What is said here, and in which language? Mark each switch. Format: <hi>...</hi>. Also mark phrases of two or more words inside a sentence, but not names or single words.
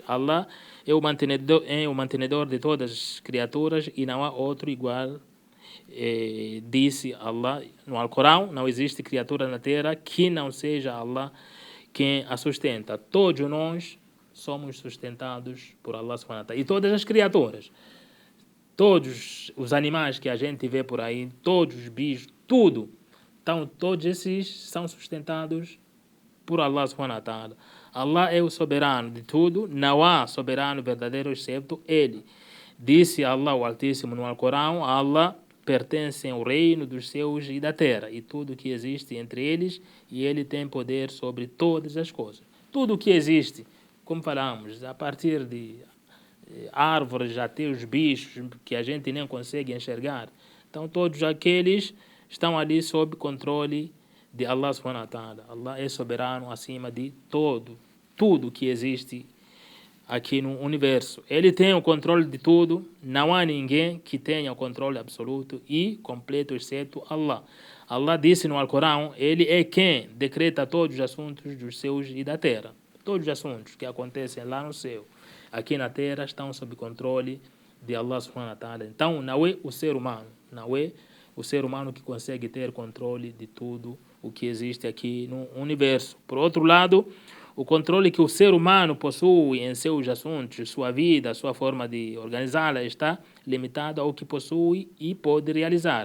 <pt>Allah é o mantenedor de todas as criaturas e não há outro igual. Disse Allah no Alcorão: não existe criatura na terra que não seja Allah quem a sustenta. Todos nós somos sustentados por Allah</pt> <ar>سبحانه وتعالى.</ar> <pt>E todas as criaturas, todos os animais que a gente vê por aí, todos os bichos, tudo Então, todos esses são sustentados por Allah</pt> <ar>سبحانه وتعالى.</ar> <pt>Allah é o soberano de tudo, não há soberano verdadeiro excepto Ele. Disse Allah o Altíssimo no Alcorão: Allah pertence ao reino dos céus e da terra, e tudo que existe entre eles, e Ele tem poder sobre todas as coisas. Tudo que existe, como falamos, a partir de árvores até os bichos que a gente nem consegue enxergar. Então, todos aqueles estão ali sob controle de Allah</pt> <ar>سبحانه وتعالى.</ar> <pt>Allah é soberano acima de tudo que existe aqui no universo. Ele tem o controle de tudo, não há ninguém que tenha o controle absoluto e completo exceto Allah. Allah disse no Alcorão: Ele é quem decreta todos os assuntos dos céus e da terra. Todos os assuntos que acontecem lá no céu, aqui na terra, estão sob controle de Allah</pt> <ar>سبحانه وتعالى.</ar> <pt>Então, não é o ser humano, não é o ser humano que consegue ter controle de tudo o que existe aqui no universo. Por outro lado, o controle que o ser humano possui em seus assuntos, sua vida, sua forma de organizá-la, está limitado ao que possui e pode realizar.</pt>